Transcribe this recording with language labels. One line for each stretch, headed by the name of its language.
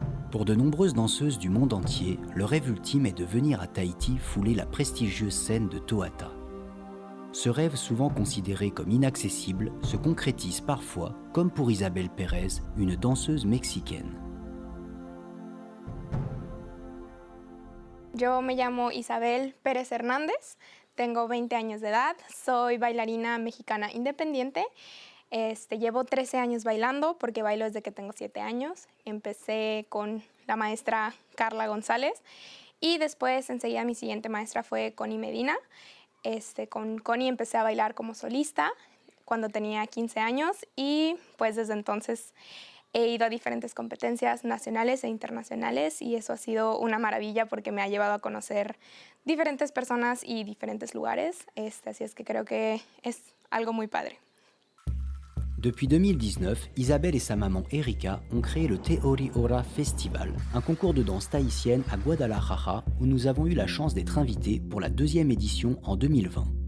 French: Pour de nombreuses danseuses du monde entier, le rêve ultime est de venir à Tahiti fouler la prestigieuse scène de Tohata. Ce rêve, souvent considéré comme inaccessible, se concrétise parfois, comme pour Isabel Pérez, une danseuse mexicaine.
Spanish: Yo me llamo Isabel Pérez Hernández, tengo 20 años de edad, soy bailarina mexicana independiente. Llevo 13 años bailando porque bailo desde que tengo 7 años. Empecé con la maestra Carla González y después enseguida mi siguiente maestra fue Connie Medina. Con Connie empecé a bailar como solista cuando tenía 15 años y pues desde entonces he ido a diferentes competencias nacionales e internacionales y eso ha sido una maravilla porque me ha llevado a conocer diferentes personas y diferentes lugares. Así es que creo que es algo muy padre.
French: Depuis 2019, Isabelle et sa maman Erika ont créé le Te Ori Ora Festival, un concours de danse tahitienne à Guadalajara où nous avons eu la chance d'être invités pour la 2e édition en 2020.